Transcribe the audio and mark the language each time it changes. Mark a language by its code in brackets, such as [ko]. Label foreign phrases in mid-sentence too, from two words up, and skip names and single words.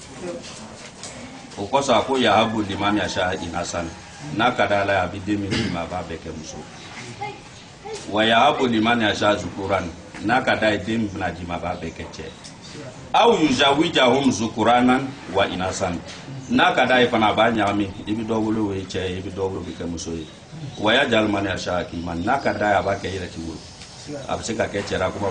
[bm] o kosɔn a ko [ar] يهب لمن يشاء إناثا [bm] n'a ka d'a la a bɛ den min d'i ma a b'a bɛɛ kɛ muso [ar] ويهب لمن يشاء الذكور [bm] n'a ka d'a ye den min bɛna d'i ma a b'a bɛɛ kɛ cɛ [ar] أو يزوجهم ذكرانا وإناثا [bm] n'a ka d'a ye fana a b'a ɲagami i bɛ dɔ wolo o ye cɛ ye i bɛ dɔ wolo o bɛ kɛ muso ye [ar] ويجعل من يشاء عقيما [bm] n'a ka d'a ye a b'a kɛ yɛrɛ t'i bolo a bɛ se ka kɛ cɛ la kuma a